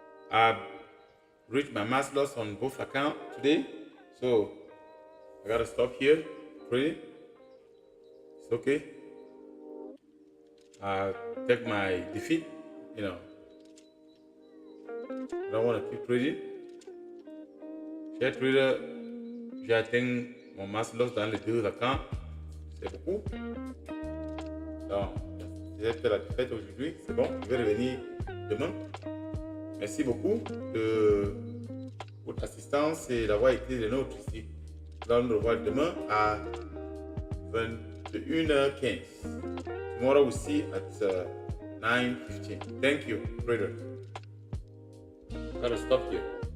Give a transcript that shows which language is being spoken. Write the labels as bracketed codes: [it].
[en] I've reached my max loss on both accounts today, so I gotta stop here trading. It's okay. I take my defeat. You know, I don't want to keep trading. [fr] Cher trader, j'ai atteint mon max loss dans les deux accounts. C'est beaucoup. Donc, j'ai fait la défaite aujourd'hui. C'est bon. Je vais revenir demain. Merci beaucoup de votre assistance et d'avoir été des nôtres ici. Nous allons nous revoir demain à 21h15. [en] Tomorrow we'll see at 9:15. Thank you, trader. Gotta stop here.